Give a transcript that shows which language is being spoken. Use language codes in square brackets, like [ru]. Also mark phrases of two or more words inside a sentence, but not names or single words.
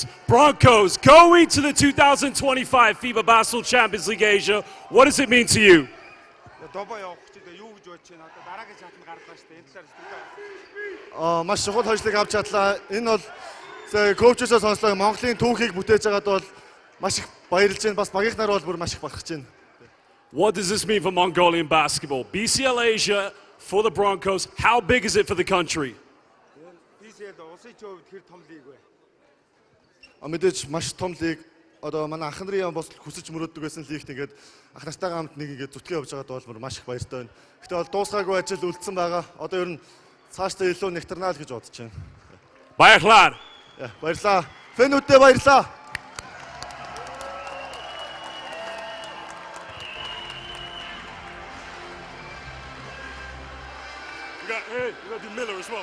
[en] Broncos going to the 2025 FIBA Basketball Champions League Asia. What does it mean to you? [mn] Маш чухал хожлыг авч чадлаа. Энэ бол коучсоо сонслоо Монголын түүхийг бүтээж байгаад бол маш их баярлж байна. Бас багийнхнаар бол бүр маш их бахархаж байна. [en] What does this mean for Mongolian basketball? BCL Asia for the Broncos. How big is it for the country? [mn] Мэдээж маш том лиг. Одоо манай ах нарын бас хүсэж мөрөөддөг байсан лигт ингээд ах нартайгаа хамт нэг ингээд зүтгэн явж байгаад бол маш их баяртай байна. Гэтэ бол дуусгаагүй ажил үлдсэн байгаа. Одоо ер нь цаашдаа илүү нэгтрнаа л гэж бодож байна. Баярлалаа. Баярлалаа. Фэнүүдээ баярлалаа. [en] Hey, you gotta do Miller as well.